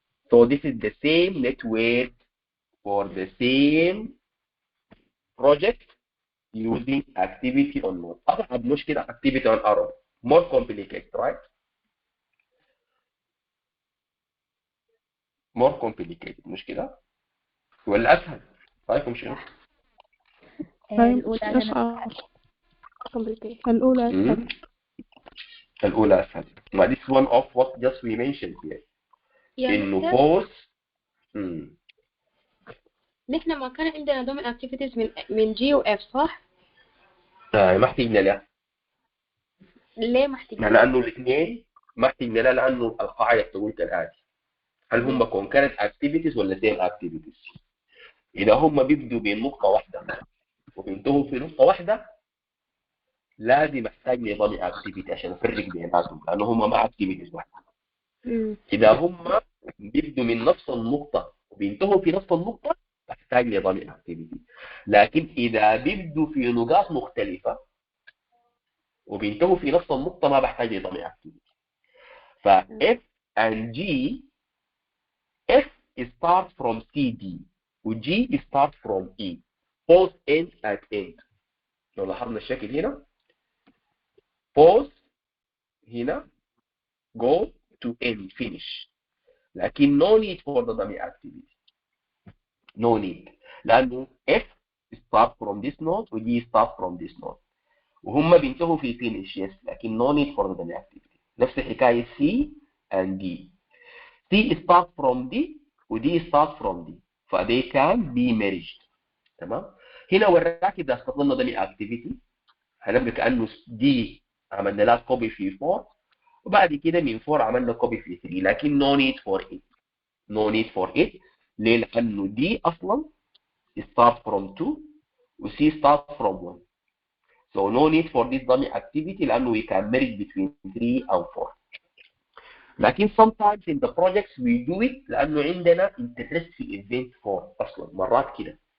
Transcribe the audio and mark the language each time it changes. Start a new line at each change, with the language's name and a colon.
English: So this is the same network for the same project using activity on node.
Arabic: أصعب مشكلة
English: activity on arrow. More complicated, right? More complicated
Arabic: مش كده؟ ولا أسهل؟ رأيكم شنو؟ الأولى أصعب. complicated. الأولى أسهل. الأولى أسهل.
English: ما this one of what just we mentioned here.
Arabic: إنه pause. نحن ما كان عندنا دومين اكتيفيتيز من جي واف صح؟ ما احتاجنا له. ليه ما احتاجنا؟ لأنه الاثنين ما احتاجنا له لأنه القاعدة بتقول كالآتي. هل هم concurrent activities ولا same activities؟ إذا هم بيبدوا بنقطة واحدة وبينتهوا في نقطة واحدة لازم احتاج نظام activity عشان افرق بيناتهم لأنه هم ما activities واحدة. إذا هم بيبدوا من نفس النقطة وبينتهوا في نفس النقطة بحتاج نظام activity. لكن إذا بيبدوا في نقاط مختلفة وبينتهوا في نفس النقطة ما بحتاج نظام activity.
English: ف F and G, F start from CD و G start from E. Both end at end.
Arabic: لو لاحظنا الشكل هنا pause هنا
English: go to end finish. لكن no need for the dummy activity. No need. لأنه F start from this node و G start from this node.
Arabic: وهم بينتهوا في
English: finish yes لكن no need for the dummy activity. نفس الحكاية C and D. C start from D و D start from D. ف they can be merged.
Arabic: تمام؟ هنا وراك إذا استخدمنا dummy activity هنبقى كأنه D عملنا لها copy في 4 وبعد كده من 4 عملنا copy في 3 لكن
English: no need for it. No need for it.
Arabic: ليه؟ لأنه D أصلا start from 2 و C start from 1.
English: So no need for this dummy activity لأنه we can merge between 3 and 4. لكن sometimes in the projects we do it
Arabic: لأنه عندنا
English: interest في event 4 أصلا مرات كده.